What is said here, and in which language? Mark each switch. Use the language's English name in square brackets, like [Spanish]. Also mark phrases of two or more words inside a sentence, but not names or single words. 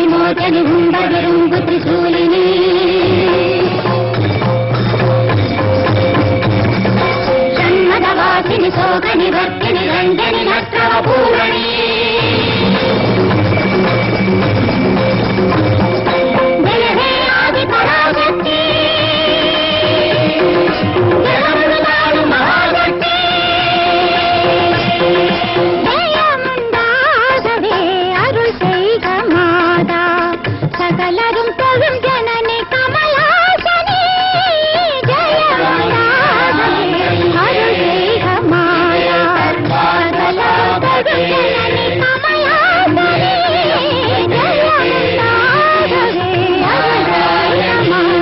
[Telugu] త్రిలోచని ఉంబగిరుంబు త్రిశూలిని షణ్మదవాసిని శోకని భక్తిని రంజని నష్టవ పూరణి జయ హే ఆది పరాశక్తి జగమునాడు మహాశక్తి [Tamil] ஜெயமுண்டாகவே அருள் செய்க மாதா சகலரும் தொழும் ஜனனி கமலாசனி ஜெயமுண்டாகவே அருள் செய்க மாதா சகலரும் தொழும் ஜனனி கமலாசனி ஜெயமுண்டாகவே அருள் செய்க